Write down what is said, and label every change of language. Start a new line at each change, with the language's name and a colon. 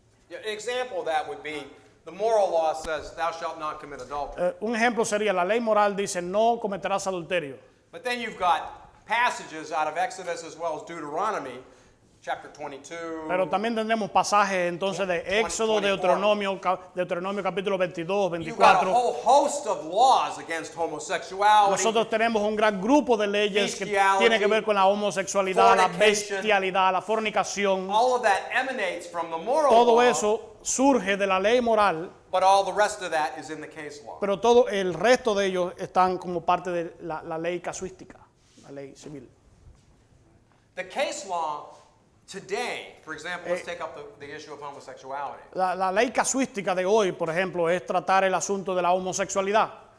English: Yeah, an example of that would be the moral law says, "Thou shalt not commit adultery."
Spanish: Un ejemplo sería, la ley moral dice, no cometerás adulterio.
English: But then you've got passages out of Exodus as well as Deuteronomy, chapter 22.
Spanish: Pero también tendremos pasajes entonces de Éxodo,
English: 24.
Spanish: Deuteronomio capítulo 22,
English: You've got a
Spanish: 24.
English: whole host of laws against homosexuality.
Spanish: Nosotros tenemos un gran grupo de leyes que
English: Bestiality,
Spanish: tienen que ver con la homosexualidad, la
English: fornication.
Spanish: bestialidad, la fornicación.
English: All of that emanates from the moral
Spanish: Todo
English: law,
Spanish: eso surge de la ley moral,
English: but all the rest of that is in the case law.
Spanish: pero todo el resto de ellos están como parte de la ley casuística, la ley civil.
English: The case law today, for example, let's take up the issue of homosexuality.
Spanish: La ley casuística de hoy, por ejemplo, es tratar el asunto de la homosexualidad.